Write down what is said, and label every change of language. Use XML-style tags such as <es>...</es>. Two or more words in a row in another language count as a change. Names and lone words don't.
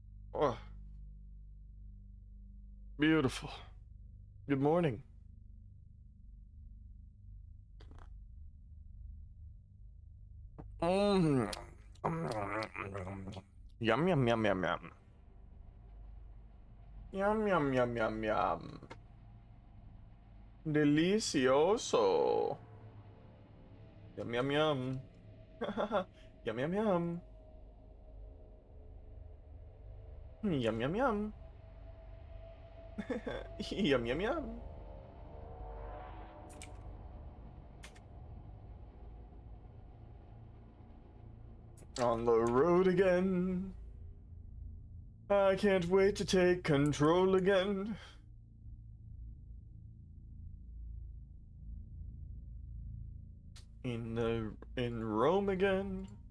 <en>Oh, beautiful. Good morning. Mm. Yum yum yum yum yum. Yum yum yum yum yum. Delicioso. Yum yum yum. Yum yum yum. Yum yum yum. Yum yum yum. On the road again. I can't wait to take control again. In Rome again.</en>